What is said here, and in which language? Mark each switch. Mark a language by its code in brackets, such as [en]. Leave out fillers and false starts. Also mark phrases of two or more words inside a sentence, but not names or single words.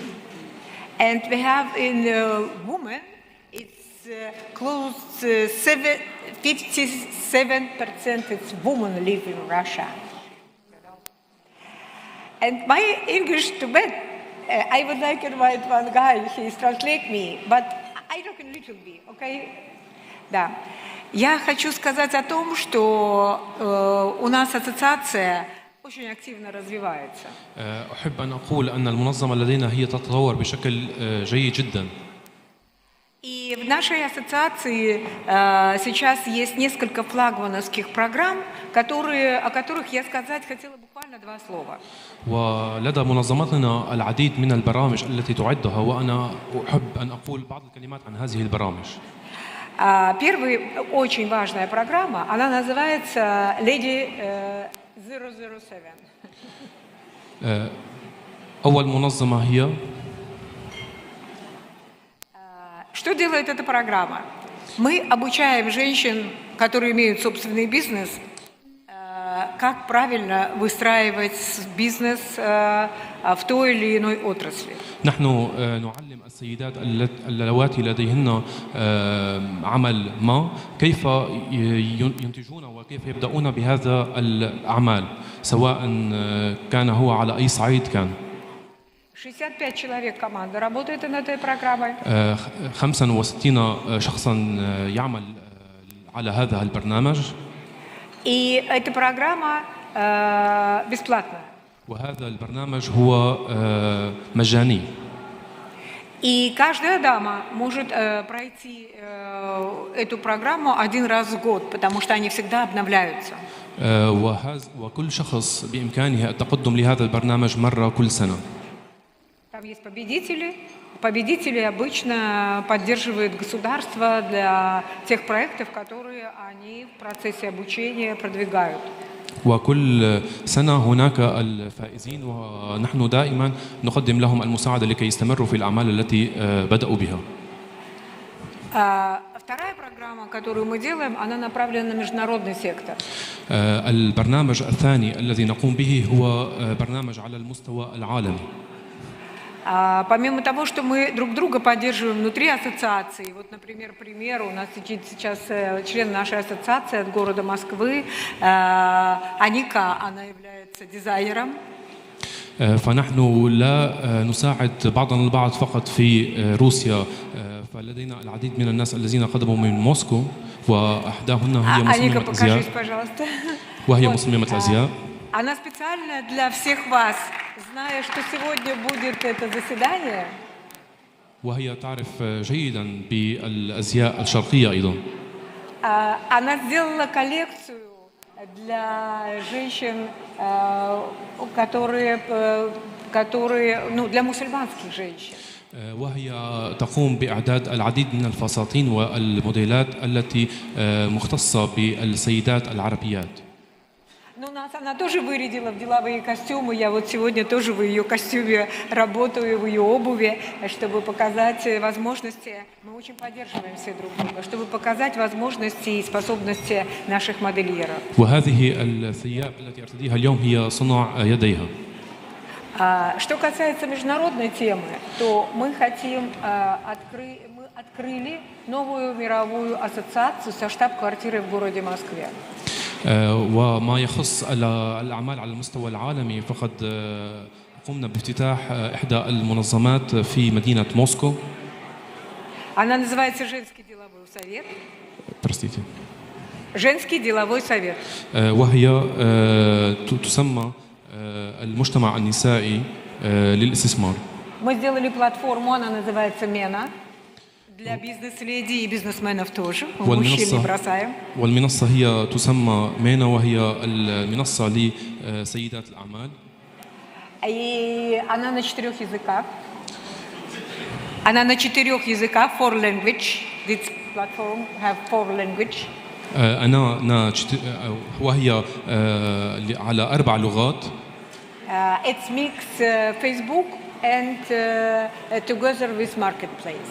[en] And we have in women, it's close to 57% it's women live in Russia. And my English too bad. I would like to invite one guy, he's translate me, but I talk a little bit, okay? [ru] Да. Я хочу сказать о том, что у нас ассоциация очень активно развивается. [ar] أحب أن أقول أن المنظمة لدينا هي تتطور بشكل جيد جدا. [ru] И в нашей ассоциации сейчас есть несколько флагмановских программ, о которых я сказать хотела буквально 2 слова. [ar] ولدى منظمتنا العديد من البرامج التي تعدها وأنا أحب أن أقول بعض الكلمات عن هذه البرامج. [ru] Первая очень важная программа, она называется Lady 007. [ar] أول منظمة هي [ru] Что делает эта программа? Мы обучаем женщин, которые имеют собственный бизнес, как правильно выстраивать бизнес в той или иной отрасли. [ar] نحن نعلم السيدات اللواتي لديهن عمل ما كيف ينتجون وكيف يبدأون بهذا الأعمال سواء كان هو على أي صعيد كان. [ru] 65 человек команда работает над этой программой. [ar] 65 شخصا يعمل على هذا البرنامج. [ru] И эта программа бесплатная. [ar] وهذا البرنامج هو مجاني. [ru] И каждая дама может пройти эту программу 1 раз в год, потому что они всегда обновляются. [ar] وكل شخص بإمكانه التقدم لهذا البرنامج مرة كل سنة. [ru] Там есть победители. Победители обычно поддерживает государство для тех проектов, которые они в процессе обучения продвигают. [ar] وكل سنة هناك الفائزين ونحن دائما نقدم لهم المساعدة لكي يستمروا في الأعمال التي بدأوا بها. [ru] Вторая программа, которую мы делаем, она направлена на международный сектор. [ar] البرنامج الثاني الذي نقوم به هو برنامج على المستوى العالمي. [ru] Помимо того, что мы друг друга поддерживаем внутри ассоциации, вот, например, у нас сейчас член нашей ассоциации от города Москвы, Аника, она является дизайнером. [ar] فنحن لا نساعد بعضنا البعض فقط في روسيا فلدينا العديد من الناس الذين قدموا من موسكو وأحداهن هي مصممة أزياء وهي مصممة أزياء. [ru] Она специально для всех вас, зная, что сегодня будет это заседание. [ar] وهي تعرف جيدا بالأزياء الشرقية أيضا. [ru] Она сделала коллекцию для женщин, которые, для мусульманских женщин. [ar] وهي تقوم بإعداد العديد من الفساتين والموديلات التي مختصة بالسيدات العربيات. [ru] Ну, нас она тоже вырядила в деловые костюмы. Я вот сегодня тоже в ее костюме работаю, в ее обуви, чтобы показать возможности. Мы очень поддерживаем все друг друга, чтобы показать возможности и способности наших модельеров. [ar] وهذه الثياب التي ارتديها اليوم هي صنع يديها. [ru] Что касается международной темы, то мы хотим мы открыли новую мировую ассоциацию со штаб-квартирой в городе Москве. [ar] وما يخص الأعمال على المستوى العالمي فقد قمنا بافتتاح إحدى المنظمات في مدينة موسكو. [ru] Она называется «Женский деловой совет». Простите. «Женский деловой совет». [ar] وهي تسمى المجتمع النسائي للاستثمار. [ru] Мы сделали платформу, она называется «Мена». Для бизнес-леди и бизнесменов тоже. Мы мужчин не бросаем. [ar] والمنصة هي تسمى مينا وهي المنصة لسيدات الأعمال. [ru] И она на 4 языках. Она на 4 языках, 4 language. [en] This platform have 4 language. [ar] وهي على 4 لغات. [en] It's mix Facebook and together with marketplace.